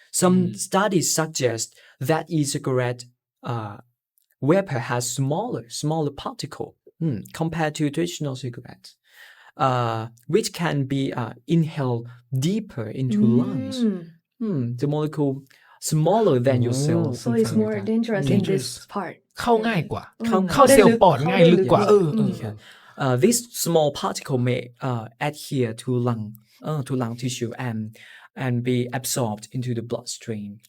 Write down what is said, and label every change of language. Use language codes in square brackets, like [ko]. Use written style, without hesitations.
[en] Some studies suggest that e-cigarette vapor has smaller particle compared to traditional cigarettes, which can be inhaled deeper into lungs. The molecule smaller than your cells. so it's more dangerous in this part [th] เข้าง่ายกว่าเข้าเซลล์ปอดง่ายลึกกว่า [en] This small particle may adhere to lung tissue and be absorbed into the bloodstream.